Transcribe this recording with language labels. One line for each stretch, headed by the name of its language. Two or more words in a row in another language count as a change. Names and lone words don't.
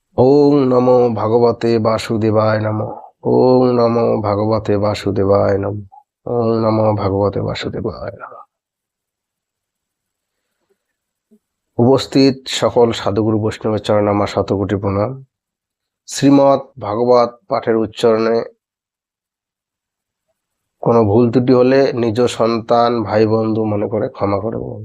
Sanskrit: ওং নমো ভগবতে বাসুদেবায় নমঃ। ওং নমো ভগবতে বাসুদেবায় নমঃ। ওং নমো ভগবতে বাসুদেবায় নমঃ।
Bangla: উপস্থিত সকল সাধুগুরু বৈষ্ণবের চরণে আমার শতকোটি প্রণাম। শ্রীমৎ ভাগবত পাঠের উচ্চারণে কোনো ভুল ত্রুটি হলে নিজ সন্তান ভাই বন্ধু মনে করে ক্ষমা করে বলুন।